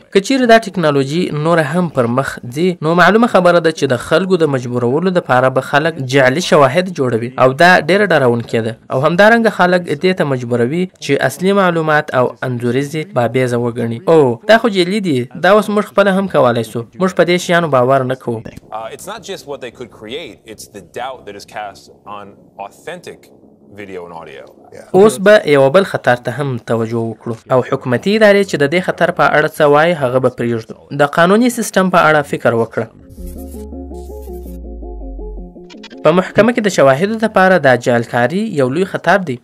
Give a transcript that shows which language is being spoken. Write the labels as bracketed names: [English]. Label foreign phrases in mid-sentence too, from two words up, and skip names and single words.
[Pashto] که چیرې دا ټکنالوژي نوره هم پر مخ ځي نو معلومه خبره ده چې د خلکو د مجبورولو دپاره به خلک جعلي شواهد جوړوي او دا ډېره ډارونکې ده. او همدارنګه خلک دې ته مجبوروي چې اصلي معلومات او انځوریزې بابیزه وګڼي. او دا خو جعلي دي، دا اوس موږ خپله هم کولی سو. موږ په دې شیانو باور نه کوو. [English] It's not just what they could create, it's the doubt that is cast on authentic video and audio. [Pashto] اوس به یو بل خطر ته هم توجه وکړو او حکومتي ادارې چې د دې خطر په اړه څه وایي هغه به پرېږدو. د قانوني سیستم په اړه فکر وکړه. په محکمه کې د شواهدو لپاره دا جعلکاري یو لوی خطر دی.